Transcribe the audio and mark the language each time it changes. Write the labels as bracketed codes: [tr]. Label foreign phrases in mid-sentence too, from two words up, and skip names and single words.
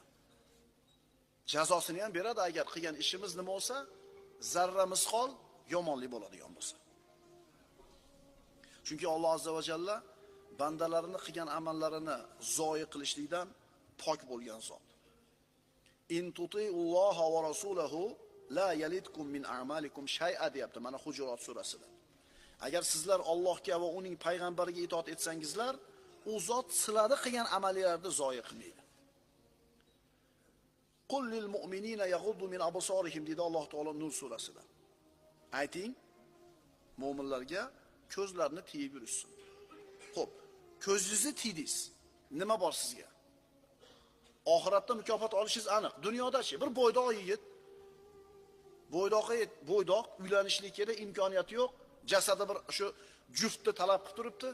[uz] Jazosini ham beradi agar qilgan ishimiz nima bo'lsa, zarra misqol yomonlik bo'ladigan bo'lsa. Chunki Alloh [ar] عز وجل [uz] bandalarini qilgan amallarini zoyi qilishlikdan pok bo'lgan zot. [ar] إن تطيعوا الله ورسوله لا يلتكم من أعمالكم شيئا [uz] deyapti mana Hujurat surasida. Agar sizlar Allohga va uning payg'ambariga itoat etsangizlar, u zot sizlarni qilgan amallarni zoyi qilmaydi. [ar] قل للمؤمنين يغضوا من أبصارهم [uz] dedi Alloh taolo Nur surasida. Ayting, mu'minlarga ko'zlarini tiyib yurishsin. Xo'p, ko'zingizni tiydingiz. Nima bor sizga? Oxiratda mukofot olishingiz aniq. Dunyoda-chi bir bo'ydoq yigit, bo'ydoq uylanishlikka imkoniyati yo'q, jasadi bir shu juftni talab qilib turibdi.